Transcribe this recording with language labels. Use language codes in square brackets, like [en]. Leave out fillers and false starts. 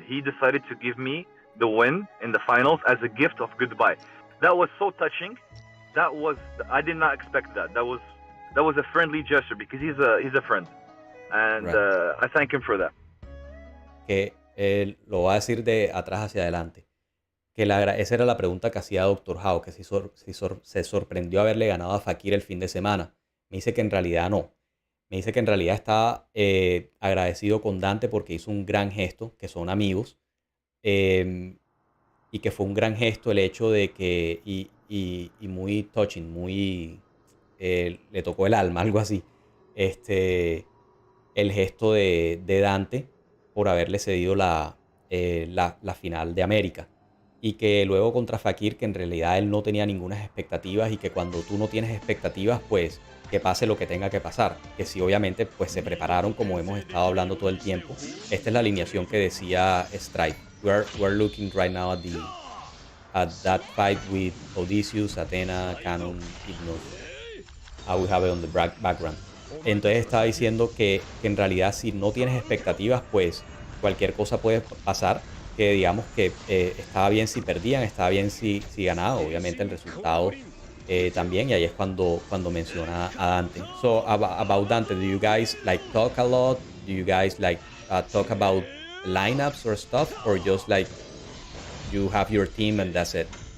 [en] He decided to give me the win in the finals as a gift of goodbye. That was so touching. I did not expect that. That was a friendly gesture, because he's a friend, and right. I thank him for that. [es] Que lo va a decir de atrás hacia adelante. Que esa era la pregunta que hacía Dr. How, que si se sorprendió haberle ganado a Fakir el fin de semana. Me dice que en realidad no. Me dice que en realidad estaba agradecido con Dante porque hizo un gran gesto, que son amigos. Y que fue un gran gesto el hecho de que, y muy touching, muy, le tocó el alma, algo así, el gesto de Dante por haberle cedido la final de América. Y que luego contra Fakir, que en realidad él no tenía ninguna expectativas, y que cuando tú no tienes expectativas, pues que pase lo que tenga que pasar. Que sí, obviamente, pues se prepararon, como hemos estado hablando todo el tiempo. Esta es la alineación que decía STRIFE. [en] We're looking right now at that fight with Odysseus, Athena, Canon, Hypnos. We have it on the background. [es] Entonces estaba diciendo que en realidad si no tienes expectativas, pues cualquier cosa puede pasar, que digamos que estaba bien si perdían, estaba bien si ganaban, obviamente el resultado también, y ahí es cuando menciona a Dante. [en] So about Dante, do you guys like talk a lot? Do you guys like talk about lineups or stuff, or just like you have your team and that's it?